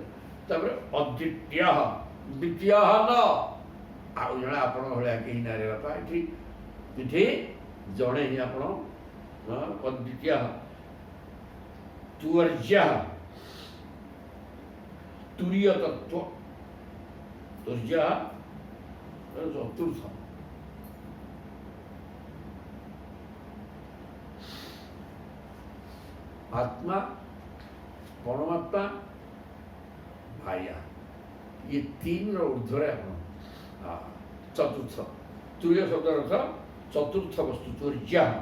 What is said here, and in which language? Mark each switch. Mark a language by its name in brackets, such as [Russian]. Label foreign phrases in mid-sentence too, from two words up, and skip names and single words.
[Odia] ତାପରେ ଅଦ୍ୱିତୀୟ, ଦ୍ୱିତୀୟ ନ ଆଉ ଜଣେ ଆପଣଙ୍କ ଭଳିଆ କେହି ନାଁରେ ବାପା। ଏଠି ଏଠି ଜଣେ ହିଁ ଆପଣ, ଅଦ୍ୱିତୀୟ। ତୁର୍ଯ୍ୟ, ତୁରୀୟ ତତ୍ଵ, ତୁର୍ଯ୍ୟ ଚତୁର୍ଥ। [Hindi] आत्मा, परमात्मा, माया, ये तीन ऊर्ध्व चतुर्थ। तुरीय शब्द अर्थ चतुर्थ वस्तु, तुर्य।